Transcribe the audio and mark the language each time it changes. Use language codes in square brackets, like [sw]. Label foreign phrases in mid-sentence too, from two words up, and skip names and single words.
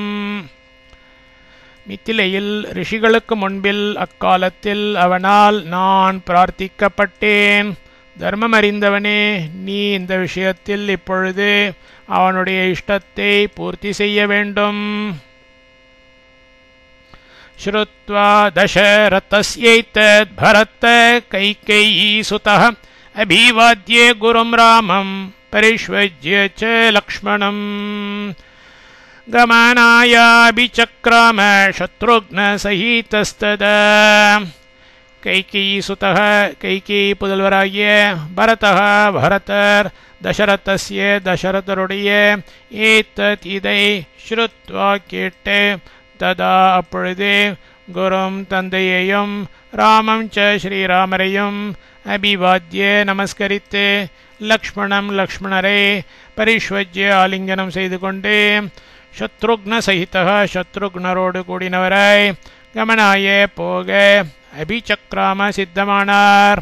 [ta] மித்திலையில் ரிஷிகளுக்கு முன்பில் அக்காலத்தில் அவனால் நான் பிரார்த்திக்கப்பட்டேன். தர்மமறிந்தவனே, நீ இந்த விஷயத்தில் இப்பொழுது அவனுடைய இஷ்டத்தை பூர்த்தி செய்ய வேண்டும். [sa] श्रुत्वा दशरथस्यैतद् भरत कैकेयीसुतः अभिवाद्य गुरुं रामं परिष्वज्य च लक्ष्मणं गमनायाभिचक्राम शत्रुघ्नसहितस्तदा. [ta] கைகேயீசுதः கைகேயி புதல்வராகிய பரதः பரதர் தசரதஸ்ய தசரதருடைய ஏத்தத் இதை ஸ்ருத்வா கேட்டு ததா அப்பொழுது குரும் தந்தையையும் [sa] रामं च [ta] ஸ்ரீராமரையும் அபிவாத்ய நமஸ்கரித்து லக்ஷ்மணம் லக்ஷ்மணரை பரிஷ்வஜ்ய ஆலிங்கனம் செய்து கொண்டு [sa] शत्रुघ्न सहिता [ta] சத்ருக்னரோடு கூடினவராய் கமனாய போக அபிசக்ராம சித்தமானார்.